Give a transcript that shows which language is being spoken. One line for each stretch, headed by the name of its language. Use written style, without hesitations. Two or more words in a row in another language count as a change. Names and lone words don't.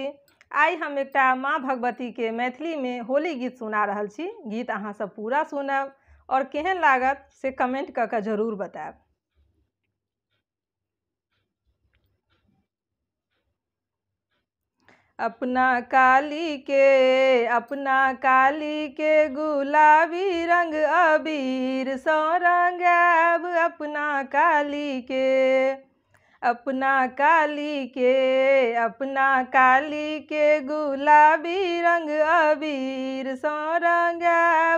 Maithili: आई हम एकटा माँ भगवती के मैथिली में होली गीत सुना रहल छी। गीत अहाँ सब पूरा सुनब और केहन लागत से कमेंट कऽ के जरूर बताएब। अपना काली के गुलाबी रंग अबीर सँ रंगाब। अपना काली के गुलाबी रंग अबीर सँ रंगाब।